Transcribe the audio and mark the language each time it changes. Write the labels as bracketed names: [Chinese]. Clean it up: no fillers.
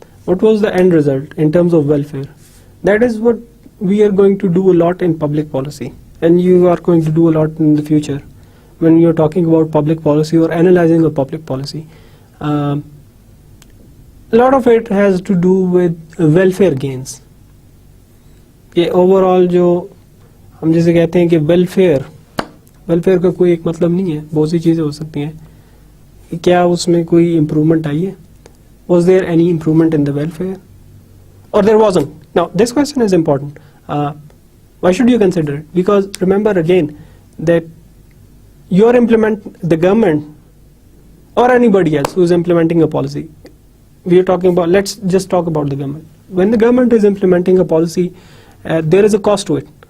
[English] What was the end result in terms of welfare? That is what we are going to do a lot in public policy, and you are going to do a lot in the future. when you're talking about public policy or analyzing a public policy. A lot of it has to do with welfare gains. [Urdu] یہ over all جو ہم جیسے کہتے ہیں کہ welfare کا کوئی ایک مطلب نہیں ہے, بہت سی چیزیں ہو سکتی ہیں. کیا اس میں کوئی امپروومنٹ آئی ہے؟ [English] Was there any improvement in the welfare اور there wasn't? Now this question is important. Why should you consider it? Because remember again that you are implement the government or anybody else who is implementing a policy. We are talking about, let's just talk about the government. When the government is implementing a policy, there is a cost to it.